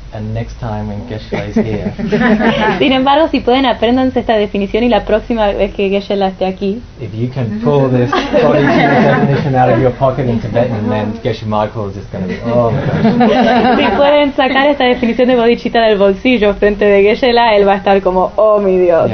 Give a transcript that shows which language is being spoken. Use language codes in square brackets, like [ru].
[en] And next time when Geshe-la is here. [es] Sin embargo, si pueden apréndanse esta definición y la próxima vez que Geshe-la esté aquí. [en] If you can pull this bodhicitta definition out of your pocket in Tibetan, then Geshe Michael is just going to be, oh my gosh. [es] Si pueden sacar esta definición de bodhicitta del bolsillo frente de Geshe-la, él va a estar como, oh mi Dios.